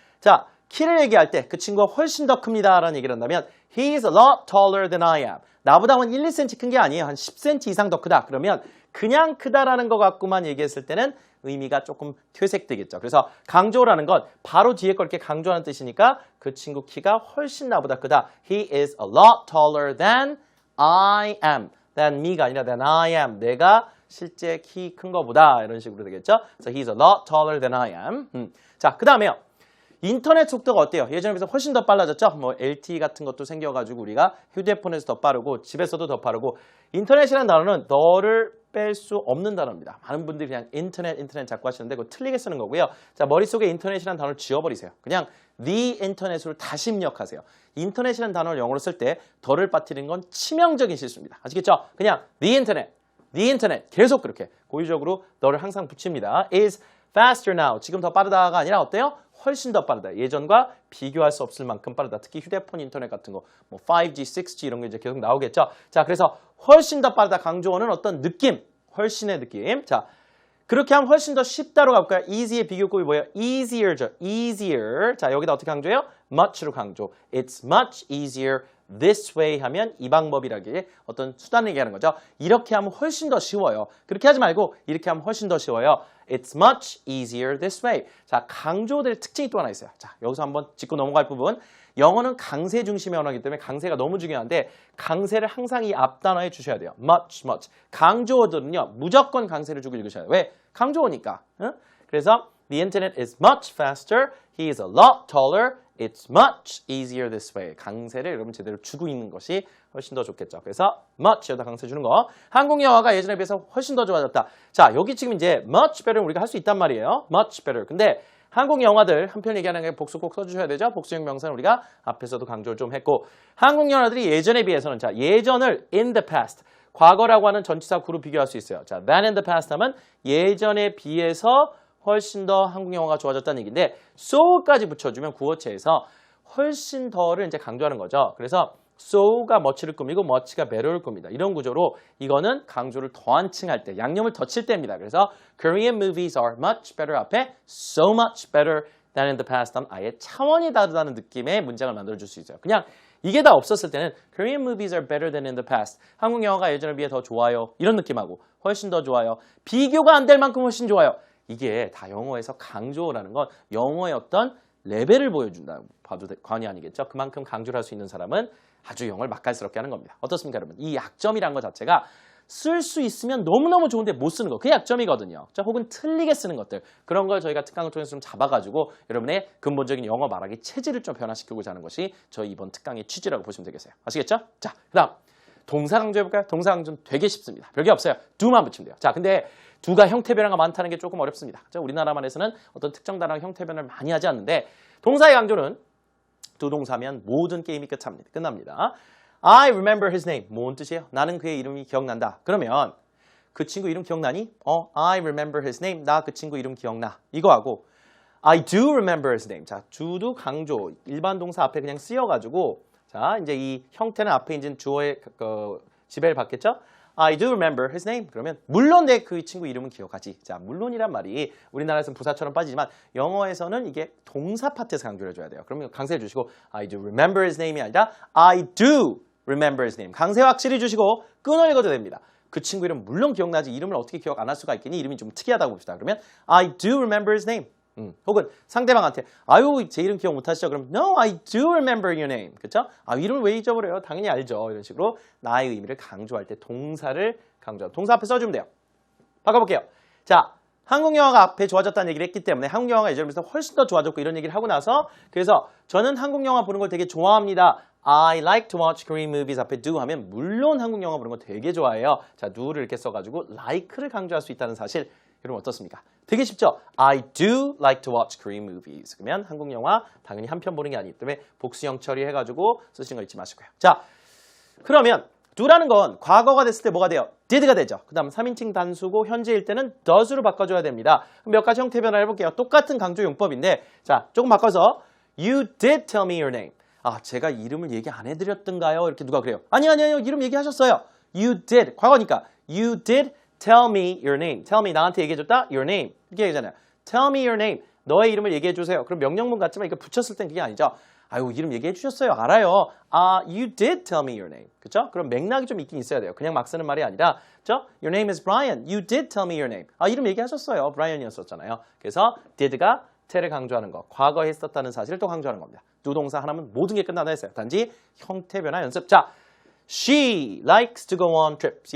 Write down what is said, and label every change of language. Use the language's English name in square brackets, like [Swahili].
[Korean] 자, 키를 얘기할 때 그 친구가 훨씬 더 큽니다 라는 얘기를 한다면 [English] He is a lot taller than I am. [Korean] 나보다 한 1, 2cm 큰 게 아니에요. 한 10cm 이상 더 크다. 그러면 그냥 크다라는 것 갖고만 얘기했을 때는 의미가 조금 퇴색되겠죠. 그래서 강조라는 건 바로 뒤에 걸 이렇게 강조하는 뜻이니까 그 친구 키가 훨씬 나보다 크다. [English] He is a lot taller than I am. than me가 아니라 than I am. [Korean] 내가 실제 키 큰 거보다 이런 식으로 되겠죠. [English] So he's a lot taller than I am. [Korean] 자, 그 다음에요. 인터넷 속도가 어때요? 예전에 비해서 훨씬 더 빨라졌죠? 뭐 LTE 같은 것도 생겨가지고 우리가 휴대폰에서 더 빠르고 집에서도 더 빠르고 인터넷이라는 단어는 너를 뺄 수 없는 단어입니다. 많은 분들이 그냥 인터넷 자꾸 하시는데 그거 틀리게 쓰는 거고요. 자, 머릿속에 인터넷이라는 단어를 지워버리세요. 그냥 the internet으로 다시 입력하세요. 인터넷이라는 단어를 영어로 쓸 때 덜을 빠뜨리는 건 치명적인 실수입니다. 아시겠죠? 그냥 the internet 계속 그렇게 고의적으로 너를 항상 붙입니다. [English] is faster now. [Korean] 지금 더 빠르다가 아니라 어때요? 훨씬 더 빠르다. 예전과 비교할 수 없을 만큼 빠르다. 특히 휴대폰 인터넷 같은 거, 뭐 5G, 6G 이런 게 이제 계속 나오겠죠. 자, 그래서 훨씬 더 빠르다. 강조어는 어떤 느낌, 훨씬의 느낌. 자, 그렇게 하면 훨씬 더 쉽다로 가볼까요? easy의 비교급이 뭐예요? [English] easier죠. easier. [Korean] 자, 여기다 어떻게 강조해요? much로 강조. [English] It's much easier this way [Korean] 하면 이 방법이라기에 어떤 수단을 얘기하는 거죠. 이렇게 하면 훨씬 더 쉬워요. 그렇게 하지 말고 이렇게 하면 훨씬 더 쉬워요. [English] It's much easier this way. [Korean] 자, 강조들의 특징이 또 하나 있어요. 자, 여기서 한번 짚고 넘어갈 부분. 영어는 강세 중심의 언어이기 때문에 강세가 너무 중요한데 강세를 항상 이 앞단어에 주셔야 돼요. much. 강조어들은요. 무조건 강세를 주고 읽으셔야 돼요. 왜? 강조어니까. 응? [English] 그래서 The internet is much faster. He is a lot taller. It's much easier this way. [Korean] 강세를 여러분 제대로 주고 있는 것이 훨씬 더 좋겠죠. 그래서 much 여기다 강세 주는 거. 한국 영어가 예전에 비해서 훨씬 더 좋아졌다. 자, 여기 지금 이제 much better 우리가 할 수 있단 말이에요. [English] much better. [Korean] 근데 한국 영화들 한편 얘기하는 게 복수 꼭 써주셔야 되죠. 복수형 명사는 우리가 앞에서도 강조를 좀 했고 한국 영화들이 예전에 비해서는 자, 예전을 in the past 과거라고 하는 전치사 구로 비교할 수 있어요. 자, than in the past 하면 예전에 비해서 훨씬 더 한국 영어가 좋아졌다는 얘기인데 so까지 붙여주면 구어체에서 훨씬 더를 이제 강조하는 거죠. 그래서 so가 much를 꾸미고 much가 better를 꾸밉니다. 이런 구조로 이거는 강조를 더한 칭할 때, 양념을 더 칠 때입니다. [English] 그래서 Korean movies are much better 앞에 so much better than in the past [Korean] 하면 아예 차원이 다르다는 느낌의 문장을 만들어줄 수 있어요. 그냥 이게 다 없었을 때는 [English] Korean movies are better than in the past. [Korean] 한국 영화가 예전에 비해 더 좋아요. 이런 느낌하고 훨씬 더 좋아요. 비교가 안 될 만큼 훨씬 좋아요. 이게 다 영어에서 강조라는 건 영어의 어떤 레벨을 보여준다 봐도 과언이 아니겠죠. 그만큼 강조를 할 수 있는 사람은 아주 영어를 맛깔스럽게 하는 겁니다. 어떻습니까, 여러분? 이 약점이란 것 자체가 쓸 수 있으면 너무너무 좋은데 못 쓰는 거. 그게 약점이거든요. 자, 혹은 틀리게 쓰는 것들. 그런 걸 저희가 특강을 통해서 좀 잡아가지고 여러분의 근본적인 영어 말하기 체질을 좀 변화시키고자 하는 것이 저희 이번 특강의 취지라고 보시면 되겠어요. 아시겠죠? 자, 그 다음 동사 강조해볼까요? 동사 강조는 되게 쉽습니다. 별게 없어요. do만 붙이면 돼요. 자, 근데 do가 형태 변화가 많다는 게 조금 어렵습니다. 자, 우리나라만에서는 어떤 특정 단어랑 형태 변화를 많이 하지 않는데 동사의 강조는 do 동사면 모든 게임이 끝납니다. [English] I remember his name. [Korean] 뭔 뜻이에요? 나는 그의 이름이 기억난다. 그러면 그 친구 이름 기억나니? [English] I remember his name. [Korean] 나 그 친구 이름 기억나. [English] 이거하고 I do remember his name. [Korean] 자, do도 강조. 일반 동사 앞에 그냥 쓰여가지고 자, 이제 이 형태는 앞에 이제 주어의 지배를 받겠죠? [English] I do remember his name. [Korean] 그러면 물론 내 그 친구 이름은 기억하지. 자, 물론이란 말이 우리나라에서는 부사처럼 빠지지만 영어에서는 이게 동사 파트에서 강조를 해줘야 돼요. 그러면 강세해 주시고 [English] I do remember his name이 아니라 I do remember his name. [Korean] 강세 확실히 주시고 끊어 읽어도 됩니다. 그 친구 이름 물론 기억나지 이름을 어떻게 기억 안 할 수가 있겠니? 이름이 좀 특이하다고 봅시다. [English] 그러면 I do remember his name. [Korean] 혹은 상대방한테 아유 제 이름 기억 못하시죠? [English] 그럼 No, I do remember your name. [Korean] 그렇죠? 아 이름을 왜 잊어버려요? 당연히 알죠. 이런 식으로 나의 의미를 강조할 때 동사를 강조하고 동사 앞에 써주면 돼요. 바꿔볼게요. 자, 한국 영어가 앞에 좋아졌다는 얘기를 했기 때문에 한국 영어가 예전부터 훨씬 더 좋아졌고 이런 얘기를 하고 나서 그래서 저는 한국 영화 보는 걸 되게 좋아합니다. [English] I like to watch Korean movies [Korean] 앞에 do 하면 물론 한국 영화 보는 거 되게 좋아해요. 자, do를 이렇게 써가지고 like를 강조할 수 있다는 사실 여러분 어떻습니까? 되게 쉽죠? [English] I do like to watch Korean movies. [Korean] 그러면 한국 영화 당연히 한 편 보는 게 아니기 때문에 복수형 처리해가지고 쓰시는 거 잊지 마시고요. 자, 그러면 do라는 건 과거가 됐을 때 뭐가 돼요? did가 되죠. 그 다음 3인칭 단수고 현재일 때는 does로 바꿔줘야 됩니다. 몇 가지 형태 변화를 해볼게요. 똑같은 강조 용법인데 자, 조금 바꿔서 [English] You did tell me your name. [Korean] 아, 제가 이름을 얘기 안 해드렸던가요? 이렇게 누가 그래요? 아니요. 이름 얘기하셨어요. [English] You did. 과거니까 You did tell me your name. Tell me [Korean] 나한테 얘기해줬다. [English] Your name. 이렇게 얘기잖아요. Tell me your name. [Korean] 너의 이름을 얘기해주세요. 그럼 명령문 같지만 이거 붙였을 땐 그게 아니죠. 아유 이름 얘기해주셨어요. 알아요. [English] You did tell me your name. [Korean] 그렇죠? 그럼 맥락이 좀 있긴 있어야 돼요. 그냥 막 쓰는 말이 아니라 그렇죠? [English] Your name is Brian. You did tell me your name. [Korean] 아 이름 얘기하셨어요. Brian이었었잖아요. 그래서 did가 te를 강조하는 거. 과거에 했었다는 사실을 또 강조하는 겁니다. do 동사 하나면 모든 게 끝난다 했어요. 단지 형태 변화 연습. [English] 자, she likes to go on trips.